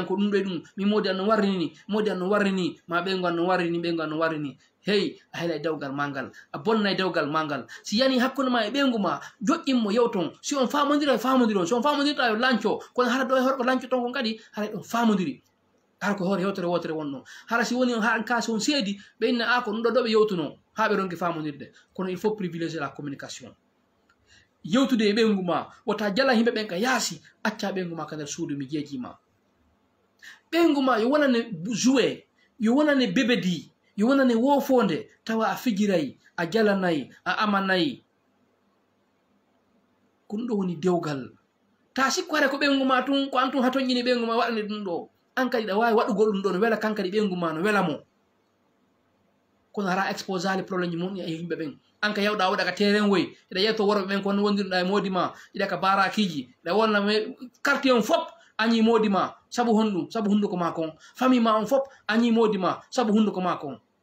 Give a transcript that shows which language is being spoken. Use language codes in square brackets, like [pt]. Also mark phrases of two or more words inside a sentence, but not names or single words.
[ff] ko ɗum ɗo ɗum min modi an no warrini modi an no warrini ma ɓeygu an no warrini ɓeygu an no warrini hey a heeɗa e dewgal ma ngal a bonna e dewgal ma ngal si yani hakkude ma e ɓeygu ma joƴƴinmo yewton si on famodira e famodiri on si on famodirta yo lanco kono hara ɗo e horko lanco ton kon kadi haray ɗon famodiri hara ko hoore hewtere wotere wonno hara si woni ha kaasi on seedi ɓe inna a ko ɗum ɗo ɗo ɓe yewtuno ha ɓe ronki famodirde kono [fr] il faut privilégier la communication [ff] yewtude e ɓeygu ma wota jala yimɓe ɓen ka yaasi acca ɓeygu ma ka nder suudu mi jeejima ɓeygu ma yo wonane joué yo wonane bébédi yo wonane wofonde tawa a fijiray a jalanayi a amanayi ko ɗum ɗo woni dewgal ta sikko hare ko ɓeygu ma tun ko an tun ha toñƴini ɓeygu ma waɗane ɗum ɗo an kadi ɗa wawi waɗugol ɗum ɗo no wela kankadi ɓeygu ma no wela mo kono hara exposali probléme ji mum e yimɓe ɓen an ka yewɗa waɗa ka terrain woyi iɗa yetto worɓe ɓen kono wondirɗa e modi ma iɗa ka barakiji iɗa wonna quartier on fop añi modi ma saabu honɗum saabu hunduko ma kon famille ma on fop añi modi ma saabu hunduko ma kon